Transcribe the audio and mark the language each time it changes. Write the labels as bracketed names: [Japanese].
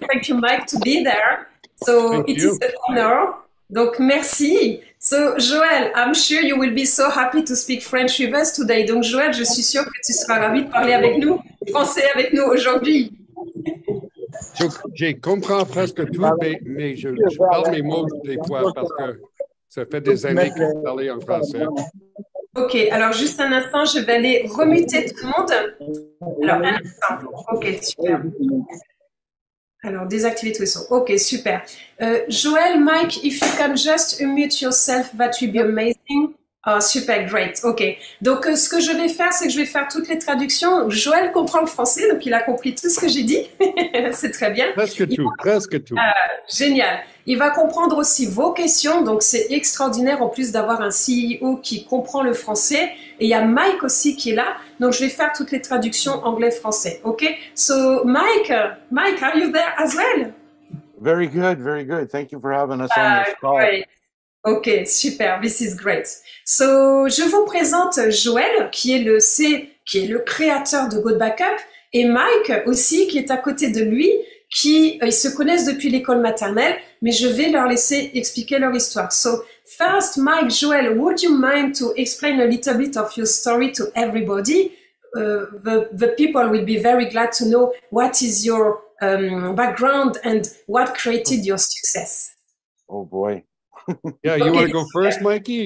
[English] Thank you, Mike, to be there. So, Thank it you. is an honor. [French] Donc, merci. [English] So, Joël, I'm sure you will be so happy to speak French with us today. [French] Donc, Joël, je suis sûre que tu seras ravi de parler avec nous, français avec nous aujourd'hui. Je comprends presque tout, mais je parle mes mots des fois parce que ça fait des années que je parlais en français. Ok, alors juste un instant, je vais aller remuter tout le monde. Alors, un instant. Ok, super. Alors, désactiver tous les sons. Ok, super. [English] Joël, Mike, if you can just unmute yourself, that would be amazing. Oh, super, great. Ok. [French] Donc, ce que je vais faire, c'est que je vais faire toutes les traductions. Joël comprend le français, donc il a compris tout ce que j'ai dit. C'est très bien. Presque tout, presque tout. Génial. Il va comprendre aussi vos questions, donc c'est extraordinaire en plus d'avoir un CEO qui comprend le français. Et il y a Mike aussi qui est là, donc je vais faire toutes les traductions anglais-français. Ok? [English] So, Mike, are you there as well? Very good, very good. Thank you for having us on this call. Great. Ok, super. This is great. [French] So, je vous présente Joël, qui est le créateur de Go Backup, et Mike aussi, qui est à côté de lui, ils se connaissent depuis l'école maternelle, mais je vais leur laisser expliquer leur histoire. [English] So, first, Mike, Joël, would you mind to explain a little bit of your story to everybody? The people will be very glad to know what is your background and what created your success. Oh boy. Yeah, you want to go first, Mikey?